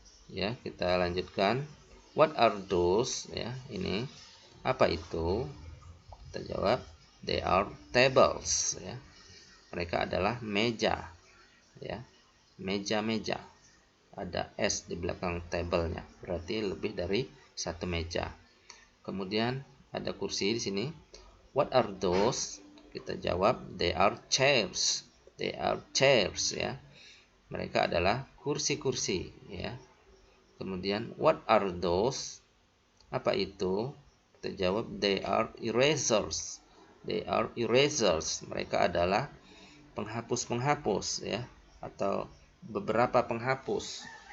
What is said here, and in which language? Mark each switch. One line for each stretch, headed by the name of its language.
Indonesian: Ya, kita lanjutkan.
English: What are those,
Indonesian: ya, ini apa itu? Kita jawab
English: they are tables,
Indonesian: ya. Mereka adalah meja, ya, meja-meja. ada S di belakang tabelnya, berarti lebih dari satu meja. Kemudian ada kursi di sini.
English: What are those?
Indonesian: Kita jawab,
English: they are chairs. They are chairs, ya.
Indonesian: Mereka adalah kursi-kursi, ya. Kemudian
English: what are those?
Indonesian: Apa itu? Kita jawab,
English: they are erasers. They are erasers.
Indonesian: Mereka adalah penghapus-penghapus, ya, atau beberapa penghapus.